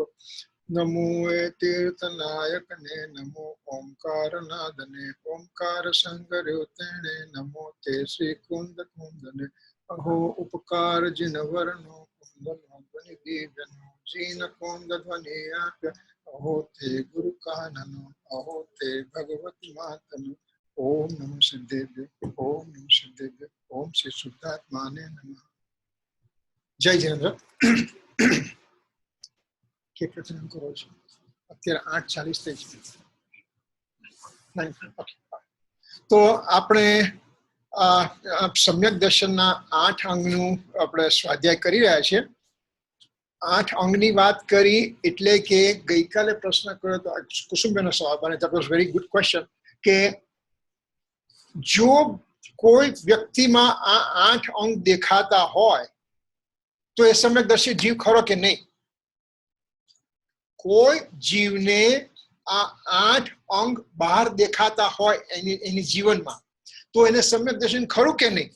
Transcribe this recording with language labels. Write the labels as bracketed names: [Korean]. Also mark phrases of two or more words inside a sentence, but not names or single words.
[Gujarati] નમો તીર્થનાયકને નમો ઓમકારનાદને ઓમકાર સંગર્યોતેને નમો તે શ્રી કુંદ કુંદને અહો ઉપકાર જિનવરનો કુંદલંબની દીવાનો જિન કુંદ ધ્વનિયક અહો તે ગુરુ કાનનો અહો તે ભગવતી માતાનો [Sanskrit] ओम् नमो सिद्धेभ्यो ओम् नमो सिद्धेभ्यो ओम् श्री सुद्धात्मने नमः. [Gujarati] જય જિનેન્દ્ર. કે પ્રચલન કરો છો અત્યારે 8:40 થઈ છે. તો આપણે સમ્યક દર્શનના 8 અંગનું આપણે સ્વાધ્યાય કરી રહ્યા છીએ. 8 અંગની વાત કરી એટલે કે ગઈકાલે પ્રશ્ન કર્યો તો કુસુમબેનનો સવાલ અને [English] that was very good question [Gujarati] કે જો કોઈ વ્યક્તિમાં આ 8 અંગ દેખાતા હોય તો એ સમ્યકદર્શી જીવ ખરો કે નહીં? કોઈ જીવને આ 8 અંગ બહાર દેખાતા હોય એની જીવનમાં તો એને સમ્યક દર્શન ખરું કે નહીં?